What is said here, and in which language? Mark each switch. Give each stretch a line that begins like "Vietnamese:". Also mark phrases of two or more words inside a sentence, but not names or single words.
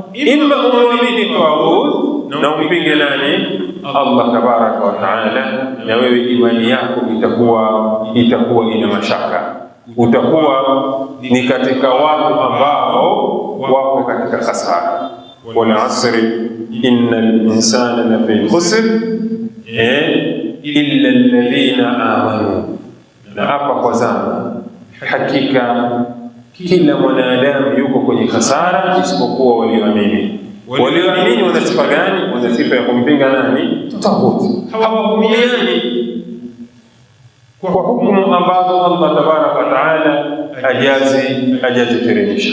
Swahili: Imma umwamini tawut na umpinge nani?
Arabic: الله تبارك وتعالى,
Swahili: na wewe imani yako itakuwa ina mashaka, utakuwa ni katika watu ambao wako katika hasara.
Arabic: والعصر إن الإنسان لفي خسر إلا الذين آمنوا,
Swahili: na hapa kwa zama, hakika kila mwanadamu yuko kwenye hasara isipokuwa walioamini. Walioamini wana sifa gani? Wana sifa ya kumpinga nani? Tawut. Hawahukumiani kwa hukumu ambazo
Arabic: الله تبارك وتعالى
Swahili: hajaziteremsha.